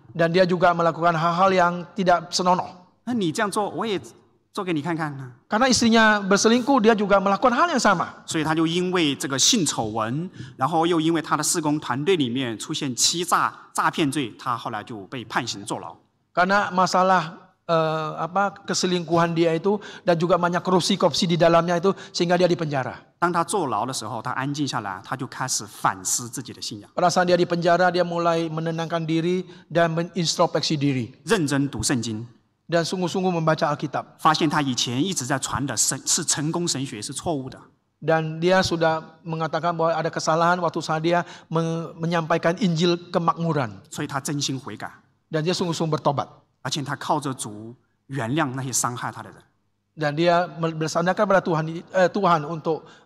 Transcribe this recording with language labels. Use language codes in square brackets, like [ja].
[id] Dan dia juga melakukan hal-hal yang tidak senonoh. [zh] 那你这样做，我也做给你看看呢。 [id] Karena istrinya berselingkuh, dia juga melakukan hal yang sama. [zh] 所以他就因为这个性丑闻，然后又因为他的事工团队里面出现欺诈、诈骗罪，他后来就被判刑坐牢。 [id] Karena masalah keselingkuhan dia itu dan juga banyak korupsi di dalamnya itu sehingga dia dipenjara. [zh] 当他坐牢的时候，他安静下来，他就开始反思自己的信仰， [id] Pada saat dia dipenjara, dia mulai menenangkan diri dan mengintrospeksi diri [zh] 认真读圣经， [id] dan sungguh-sungguh membaca Alkitab. [zh] 发现他以前一直在传的是成功神学是错误的。 [id] Dan dia sudah mengatakan bahwa ada kesalahan waktu saat dia menyampaikan Injil kemakmuran. [zh] 所以他真心悔改， [id] Dan dia sungguh-sungguh bertobat. [zh] 而且他靠着主原谅那些伤害他的人。 [id] Dan dia bersandarkan pada Tuhan untuk